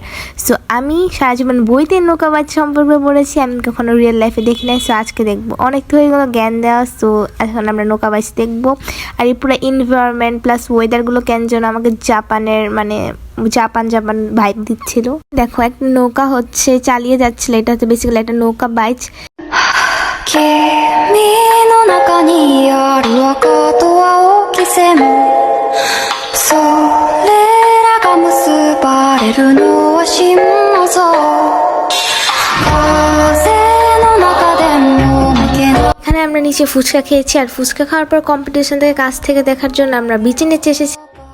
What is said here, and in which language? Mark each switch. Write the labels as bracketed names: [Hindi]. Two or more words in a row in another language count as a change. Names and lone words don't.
[Bangla] সো আমি সারা জীবন বইতে নৌকা বাইচ সম্পর্কে পড়েছি, আমি কখনো [English] real life [Bangla] দেখি নাই। সো আজকে দেখবো, অনেক তো হয়ে গেলো জ্ঞান দেওয়া। সো এখন আমরা নৌকা বাইচ দেখবো। আর এই পুরো [English] environment plus [Bangla] ওয়েদারগুলো কেন যেন আমাকে জাপানের জাপান ভাইব দিচ্ছিল। দেখো, একটা নৌকা হচ্ছে চালিয়ে যাচ্ছিল, এটা হচ্ছে বেসিক্যালি একটা নৌকা বাইচ। [Japanese] 君の中にある赤と青き線それらが結ばれるのは心臓風の中でも抜けない [Bangla] এখানে আমরা নিচে ফুচকা খেয়েছি, আর ফুচকা খাওয়ার পর কম্পিটিশন থেকে কাছ থেকে দেখার জন্য আমরা বিচে নিচে এসেছি।